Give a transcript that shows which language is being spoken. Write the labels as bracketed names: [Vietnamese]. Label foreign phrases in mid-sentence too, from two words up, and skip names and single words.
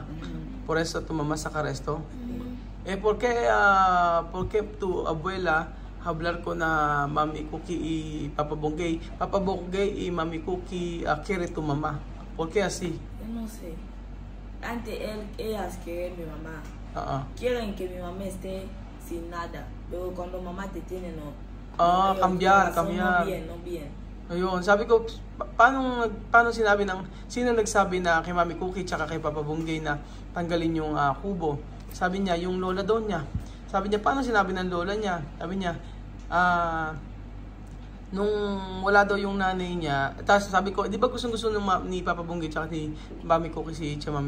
[Spanish] Por eso tu mamá sacar esto. ¿Por qué tu abuela hablar con Mami Cookie y Papa Bonggay? Papa Bonggay y Mami Cookie quiere tu mamá. ¿Por qué así? Yo no sé. Antes ellas quieren mi mamá. Quieren que mi mamá esté sin nada. Pero cuando mamá te tiene, no. Cambiar. No bien. [Filipino] Ayun, sabi ko, paano sino nagsabi na kay Mami Cookie tsaka kay Papa Bonggay na tanggalin yung kubo? Sabi niya, yung lola daw niya. Sabi niya, paano sinabi ng lola niya? Sabi niya, nung wala daw yung nanay niya, tapos sabi ko, di ba gusto ni Papa Bonggay tsaka ni Mami Cookie si Tia Mami?